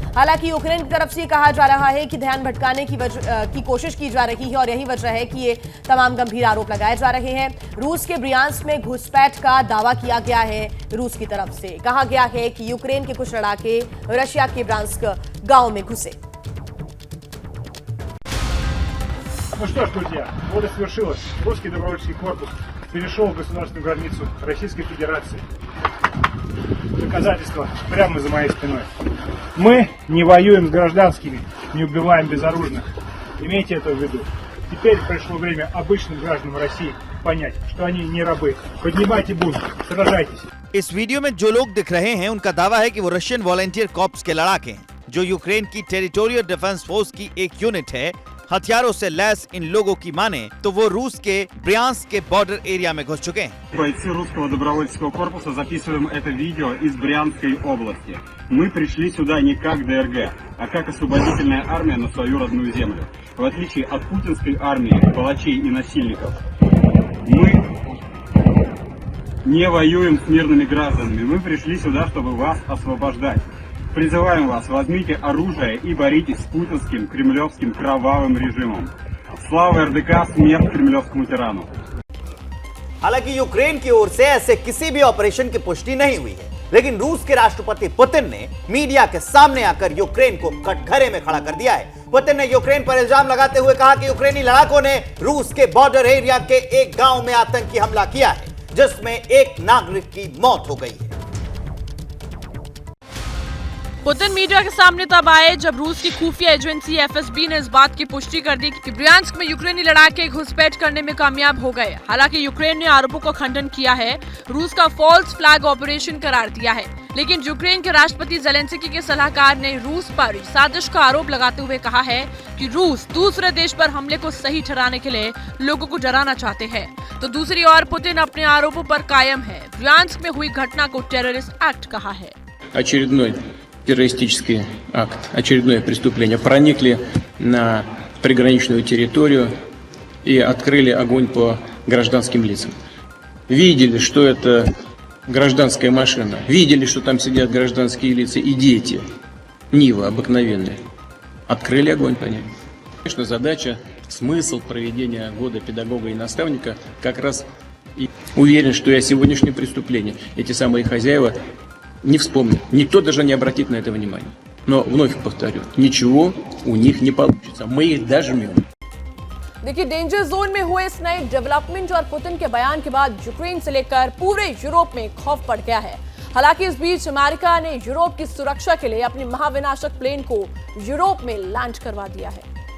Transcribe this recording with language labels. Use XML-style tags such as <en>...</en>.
<hi>हालांकि यूक्रेन की तरफ से कहा जा रहा है कि ध्यान भटकाने की कोशिश की जा रही है और यही वजह है कि ये तमाम गंभीर आरोप लगाए जा रहे हैं। रूस के ब्रियांस्क में घुसपैठ का दावा किया गया है। रूस की तरफ से कहा गया है कि यूक्रेन के कुछ लड़ाके रशिया के ब्रियांस्क गांव में घुसे।</hi> <ru>Ну что ж, друзья, вот и свершилось. Русский добровольческий корпус перешел в государственную границу Российской Федерации. Доказательства прямо за моей спиной. Мы не воюем с гражданскими, не убиваем безоружных. Имейте это в виду. Теперь пришло время обычным гражданам России понять, что они не рабы. Поднимайте бунт, сражайтесь.</ru> <hi>इस वीडियो में जो लोग दिख रहे हैं उनका दावा है कि वो रशियन वॉलंटियर कॉर्प्स के लड़ाके हैं, जो यूक्रेन की टेरिटोरियल डिफेंस फोर्स की एक यूनिट है। हथियारों से लैस इन लोगों की माने तो वो रूस के ब्रियांस्क के बॉर्डर एरिया में घुस चुके हैं।</hi> <ru>Бойцы русского добровольческого корпуса записываем это видео из Брянской области. Мы пришли сюда не как ДРГ, а как освободительная армия на свою родную землю. В отличие от путинской армии, палачей и насильников, мы не воюем с мирными гражданами. Мы пришли сюда, чтобы вас освобождать. Призываем вас, возьмите оружие и боритесь с путинским кремлевским кровавым режимом. Слава РДК, смерть кремлевскому тирану.</ru> <hi>हालांकि यूक्रेन की ओर से ऐसे किसी भी ऑपरेशन की पुष्टि नहीं हुई है, लेकिन रूस के राष्ट्रपति पुतिन ने मीडिया के सामने आकर यूक्रेन को कटघरे में खड़ा कर दिया है। पुतिन ने यूक्रेन पर इल्जाम लगाते हुए कहा कि यूक्रेनी लड़ाकों ने रूस के बॉर्डर एरिया के एक गांव में आतंकी हमला किया है, जिसमें एक नागरिक की मौत हो गई है। पुतिन मीडिया के सामने तब आए जब रूस की खुफिया एजेंसी एफएसबी ने इस बात की पुष्टि कर दी कि ब्रियांस्क में यूक्रेनी लड़ाके घुसपैठ करने में कामयाब हो गए। हालांकि यूक्रेन ने आरोपों का खंडन किया है, रूस का फॉल्स फ्लैग ऑपरेशन करार दिया है, लेकिन यूक्रेन के राष्ट्रपति जेलेंस्की के सलाहकार ने रूस पर साजिश का आरोप लगाते हुए कहा है कि रूस दूसरे देश पर हमले को सही ठहराने के लिए लोगों को डराना चाहते हैं, तो दूसरी ओर पुतिन अपने आरोपों पर कायम है। ब्रियांस्क में हुई घटना को टेररिस्ट एक्ट कहा है।</hi> <ru>Очередной террористический акт, очередное преступление. Проникли на приграничную территорию и открыли огонь по гражданским лицам. Видели, что это гражданская машина, видели, что там сидят гражданские лица и дети, Нива обыкновенные. Открыли огонь по ним. Конечно, задача, смысл проведения года педагога и наставника как раз и уверен, что и о сегодняшнем преступлении эти самые хозяева не вспомнят. Никто даже не обратит на это внимания. Но вновь повторю, ничего у них не получится. Мы их дожмем.</ru> <hi>देखिए, डेंजर जोन में हुए इस नए डेवलपमेंट और पुतिन के बयान के बाद यूक्रेन से लेकर पूरे यूरोप में खौफ बढ़ गया है। हालांकि इस बीच अमेरिका ने यूरोप की सुरक्षा के लिए अपनी महाविनाशक प्लेन को यूरोप में लैंड करवा दिया है।</hi>